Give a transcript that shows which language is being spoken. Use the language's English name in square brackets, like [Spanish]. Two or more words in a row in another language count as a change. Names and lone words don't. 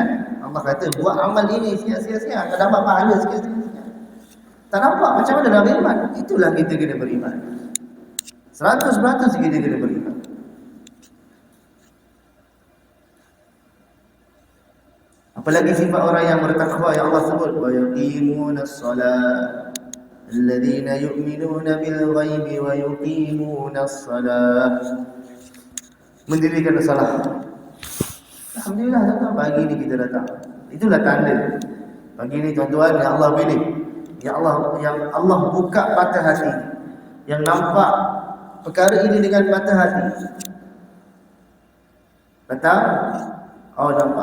[Malay] Allah kata buat amal ini sia-sia, akan dapat pahala sikit-sikit. Tak nampak macam mana nak beriman? Itulah kita kena beriman. 100% kita kena beriman. Apalagi sifat orang yang bertakwa yang Allah sebut, [Arabic] ويقيمون الصلاة. الذين يؤمنون بالغيب ويقيمون الصلاة. [Malay] Mendirikan salat. Alhamdulillah tuan-tuan, pagi ni kita datang. Itulah tanda. Pagi ni tuan-tuan yang Allah pilih. Yang Allah buka mata hati. Yang nampak perkara ini dengan mata hati. Datang, oh nampak.